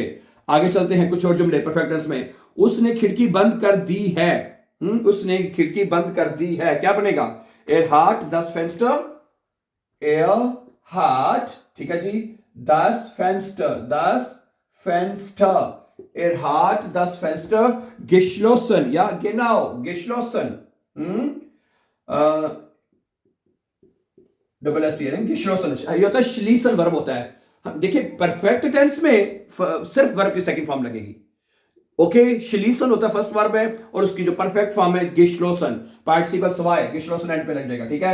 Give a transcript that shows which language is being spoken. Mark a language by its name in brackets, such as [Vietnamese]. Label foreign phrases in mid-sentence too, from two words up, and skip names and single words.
[Hindi] आगे चलते हैं कुछ और जुमले [English] perfect tense [Hindi] में, उसने खिड़की बंद कर दी है, उसने खिड़की बंद कर दी है, क्या बनेगा, [German] Er hat das Fenster, Er hat, [Hindi] ठीक है जी, [German] das Fenster, das Fenster, Er hat das Fenster [Hindi] geschlossen या [German] genau geschlossen, [English] double s [Hindi] geschlossen, ये होता है schließen वर्ब होता है। देखिए [English] perfect tense [Hindi] में सिर्फ वर्ब की [English] second form [Hindi] लगेगी, ओके, schließen होता है [English] first verb [Hindi] है, और उसकी जो [English] perfect form [Hindi] है geschlossen, पार्टिसिपल सवाए geschlossen एंड पे लग जाएगा, ठीक है।